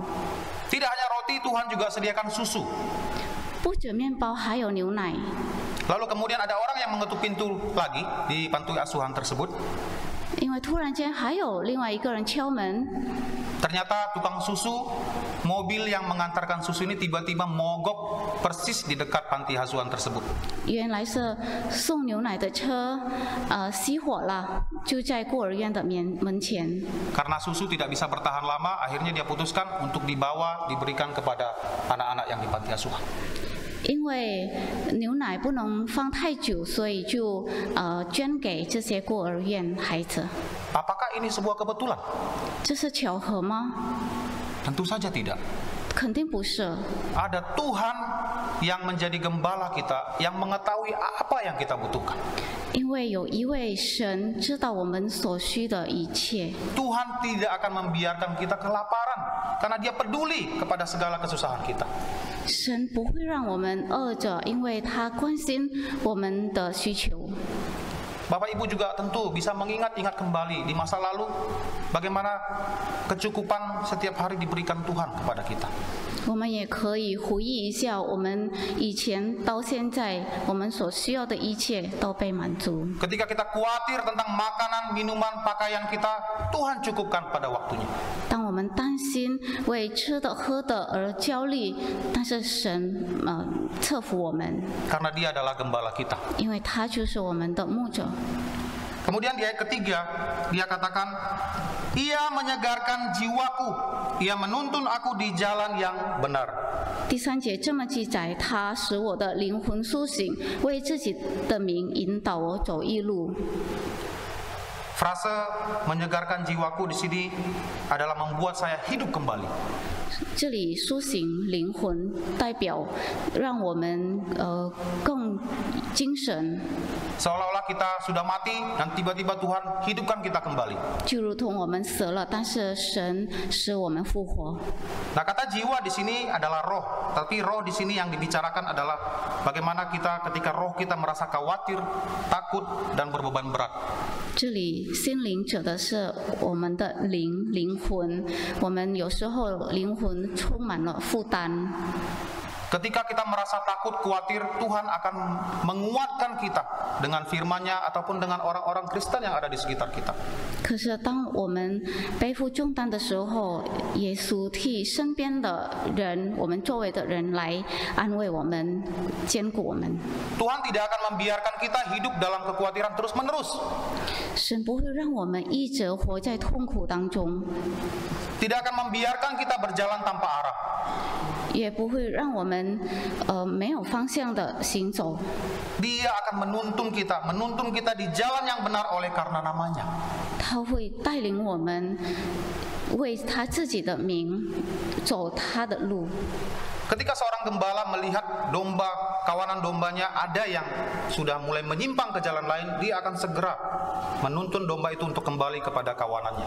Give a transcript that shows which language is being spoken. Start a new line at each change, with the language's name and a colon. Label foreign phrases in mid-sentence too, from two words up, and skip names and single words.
Indonesian: Tidak hanya roti, Tuhan juga sediakan susu.
Chinese: 不止面包，还有牛奶。
Indonesian: Lalu kemudian ada orang yang mengetuk pintu lagi di panti asuhan tersebut.
Chinese: 因为突然间还有另外一个人敲门，
Indonesian: Ternyata tukang susu, mobil yang mengantarkan susu ini tiba-tiba mogok persis di dekat panti asuhan tersebut.
Chinese: 原来是送牛奶的车，熄火了，就在孤儿院的门前。
Indonesian: Karena susu tidak bisa bertahan lama, akhirnya dia putuskan untuk dibawa, diberikan kepada anak-anak yang di panti asuhan.
Chinese: 因为牛奶不能放太久，所以就捐给这些孤儿院孩子。
Indonesian: Apakah ini sebuah kebetulan?
Chinese: 这是巧合吗？
Indonesian: Tentu saja tidak.
Chinese: 肯定不是。
Indonesian: Ada Tuhan yang menjadi gembala kita, yang mengetahui apa yang kita butuhkan.
Chinese: 因为有一位神知道我们所需的一切。
Indonesian: Tuhan tidak akan membiarkan kita kelaparan, karena Dia peduli kepada segala kesusahan kita.
Chinese: 神不会让我们饿着，因为他关心我们的需求。
Indonesian: Bapak Ibu juga tentu bisa mengingat-ingat kembali di masa lalu bagaimana kecukupan setiap hari diberikan Tuhan kepada kita.
Chinese: 我们也可以回忆一下，我们以前到现在，我们所需要的一切都被满足。
Indonesian: Ketika kita khawatir tentang makanan, minuman, pakaian kita, Tuhan cukupkan pada waktunya.
Chinese: 当我们担心为吃的喝的而焦虑，但是神赐福我们，
Indonesian: Karena Dia adalah gembala kita.
Chinese: 因为他就是我们的牧者。
Indonesian: Kemudian di ayat ketiga, Dia katakan, Ia menyegarkan jiwaku, Ia menuntun aku di jalan yang benar.
Chinese: 第3节这么记载，他使我的灵魂苏醒，为自己的名引导我走义路。
Indonesian: Frase menyegarkan jiwaku di sini adalah membuat saya hidup kembali.
Chinese: 这里苏醒灵魂，代表让我们更精神，
Indonesian: Seolah-olah kita sudah mati dan tiba-tiba Tuhan hidupkan kita kembali.
Chinese: 就如同我们死了，但是神使我们复活。
Indonesian: Nah, kata jiwa di sini adalah roh, tapi roh di sini yang dibicarakan adalah bagaimana kita ketika roh kita merasa khawatir, takut dan berbeban berat.
Chinese: 这里心灵指的是我们的灵魂，我们有时候灵魂充满了负担。
Indonesian: Ketika kita merasa takut, khawatir, Tuhan akan menguatkan kita dengan firman-Nya ataupun dengan orang-orang Kristen yang ada di sekitar kita.
Chinese: 可是当我们背负重担的时候，耶稣替身边的人，我们周围的人来安慰我们，坚固我们。
Indonesian: Tuhan tidak akan membiarkan kita hidup dalam kekhawatiran terus-menerus.
Chinese: 神不会让我们一直活在痛苦当中，
Indonesian: Tidak akan membiarkan kita berjalan tanpa arah.
Chinese: 也不会让我们没有方向的行走。
Indonesian: Dia akan menuntun kita di jalan yang benar oleh karena namanya.
Chinese: 他会带领我们为他自己的名走他的路。
Indonesian: Ketika seorang gembala melihat domba, kawanan dombanya ada yang sudah mulai menyimpang ke jalan lain, dia akan segera menuntun domba itu untuk kembali kepada kawanannya.